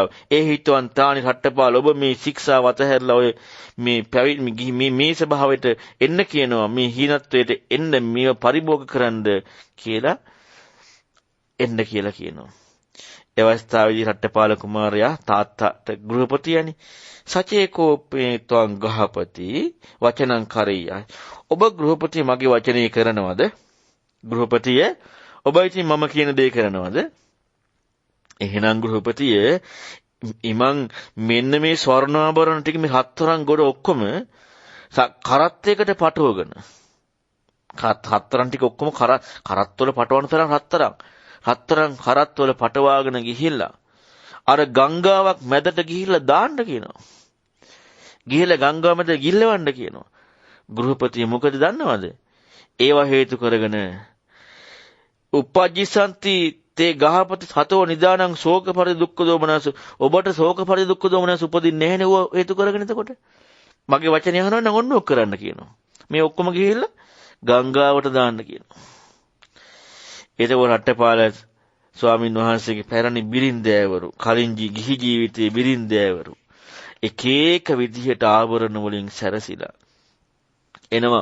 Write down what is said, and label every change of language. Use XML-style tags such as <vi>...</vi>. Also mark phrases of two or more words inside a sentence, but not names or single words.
<si>ඒ හිතවන් තානි රට්ටපාල ඔබ මේ ශික්ෂාව අතහැරලා ඔය මේ පැවිදි මේ ස්වභාවයට එන්න කියනවා. මේ හීනත්වයට එන්න මේව පරිභෝග කරන්න කියලා එන්න කියලා කියනවා. ඒ අවස්ථාවේදී රට්ටපාල කුමාරයා තාත්තට ගෘහපතියනි</si> <pi>සචේකෝපේ ත්වං ගහපති වචනං කරෙය්‍ය.</pi> <si>ඔබ ගෘහපතිය මගේ වචනේ කරනවද? ගෘහපතිය ඔබ ඉතින් මම කියන දේ කරනවද? එහෙනම් ගෘහපතිය ඉමන් මෙන්න මේ ස්වර්ණාභරණ ටික මේ හතරන් ගොඩ ඔක්කොම කරත්තයකට පටවගෙන හතරන් ටික ඔක්කොම කරත්වල පටවන තරම් හතරන් කරත්වල පටවාගෙන ගිහිල්ලා අර ගංගාවක් මැදට ගිහිල්ලා දාන්න කියනවා. ගිහිල්ලා ගංගාව මැද ගිල්ලවන්න කියනවා. ගෘහපතිය මොකද දන්නවද? ඒවා හේතු කරගෙන</si> <pi>උපජ්ජිසන්ති තේ ගහපති සතෝ නිදානං ශෝක පරි දුක්ඛ දෝමනස</pi> <si>ඔබට ශෝක පරි දුක්ඛ දෝමනස උපදින්නේ නැහැ නේ හේතු කරගෙන. එතකොට මගේ වචනේ අහනවා නම් ඔන්න ඔක් කරන්න කියනවා. මේ ඔක්කොම ගිහිල්ලා ගංගාවට දාන්න කියනවා. එතකොට රට්ටපාල ස්වාමින් වහන්සේගේ පැරණි බිරින්දෑවරු කලින් ගිහි ජීවිතයේ බිරින්දෑවරු එක එක විදිහට ආවරණ වලින් සැරසිලා එනවා.</si>